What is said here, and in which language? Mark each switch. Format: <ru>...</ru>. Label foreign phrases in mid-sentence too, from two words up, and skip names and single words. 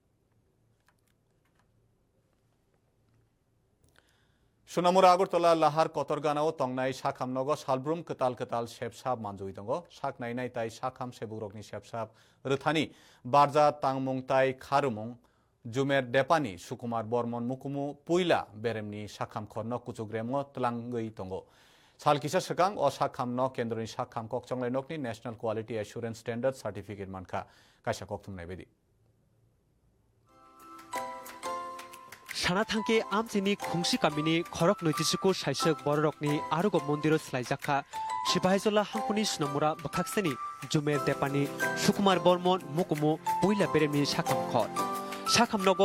<trp>Sunamura Agartala Lahar Kotorganao Tongnai Shakham Nogo Salbrum Ketal Shepsab Manjuitongo Shak Nainai Tai Shakham Seburokni Shepsab Ruthani Barza Tangmung Tai Kharumung Jumer Depani Sukumar Bormon Mukumu Puila Beremni Shakham Korno Kuchugremo Tlangui Tongo Salkisa Sakang o Shakham no Kendroni Shakham Kokchonglai Nokni</trp> <en>National Quality Assurance Standard Certificate</en> <trp>Manka Kaisa Koktum Naibedi সানাথাংকে আমচিনি খুংসি কামিনি খরক নৈতিসুকু সাইসক বড়রকনি আরোগ মন্দির স্লাইজাখা সিপাহিজলা হাংকুনি সুনামুরা বখাকসেনি জুমের দেপানি সুকুমার বর্মন মুকুমু পুইলা বেরেমনি সাখাম খর সাখামनगो</trp>